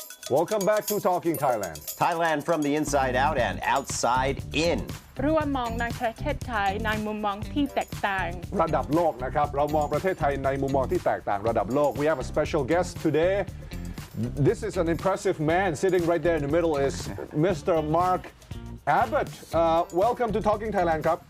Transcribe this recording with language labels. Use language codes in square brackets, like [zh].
[en] Welcome back to Talking Thailand. Thailand from the inside out and outside in. [th] ร่วมมองในประเทศไทยในมุมมองที่แตกต่าง ระดับโลกนะครับเรามองประเทศไทยในมุมมองที่แตกต่างระดับโลก [en] We have a special guest today. This is an impressive man. Sitting right there in the middle is Mr. Mark Abbott. Welcome to Talking Thailand ครับ